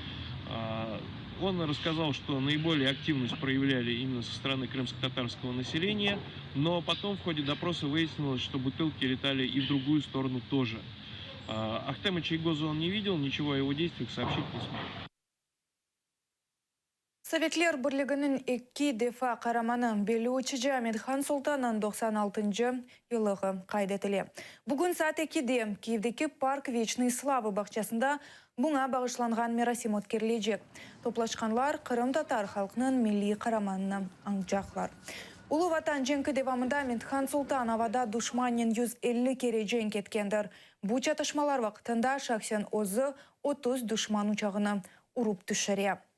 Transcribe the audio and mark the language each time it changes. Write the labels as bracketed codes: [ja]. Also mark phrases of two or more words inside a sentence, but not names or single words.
[ru] Он рассказал, что наиболее активность проявляли именно со стороны крымско-татарского населения, но потом в ходе допроса выяснилось, что бутылки летали и в другую сторону тоже. Ахтема Чийгоза он не видел, ничего о его действиях сообщить не смог. [crh] Sovetler Birliği'nin iki defa kahramanı Belüçici Ahmet Han Sultan'ın 96. yılığı kaydedildi. Bugün saat 2'de Kiev'deki Park Вечной Славы bahçesinde buna bağışlanған merasim ötkerilecek. Toplaşkanlar Kırım Tatar halkının milli kahramanını anacaklar. Ulu Vatan cengi devamında Ahmet Han Sultan havada düşmanın 150 kere cenk etkendir. Bu çatışmalar vaktinde şahsen özü 30 düşman uçağını urup düşürüyor.